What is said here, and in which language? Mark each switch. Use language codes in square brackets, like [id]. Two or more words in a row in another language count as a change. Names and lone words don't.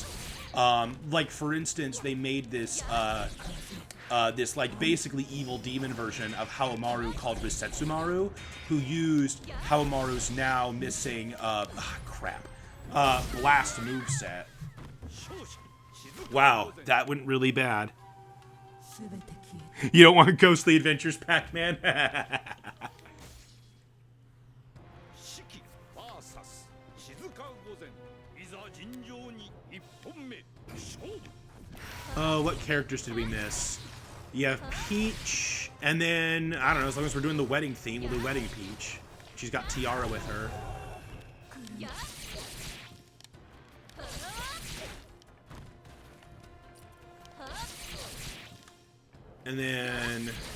[en] Like for instance, they made this this like basically evil demon version of Haomaru called Risetsumaru, who used Haomaru's now missing blast moveset. Wow, that went really bad. You don't want Ghostly Adventures, Pac-Man? Shiki vs. Shizuka Gozen. [ja] いざ尋常に一本目. Shodown. [en] Oh, what characters did we miss? You have Peach, and then, I don't know, as long as we're doing the wedding theme, we'll do Wedding Peach. She's got Tiara with her. And then...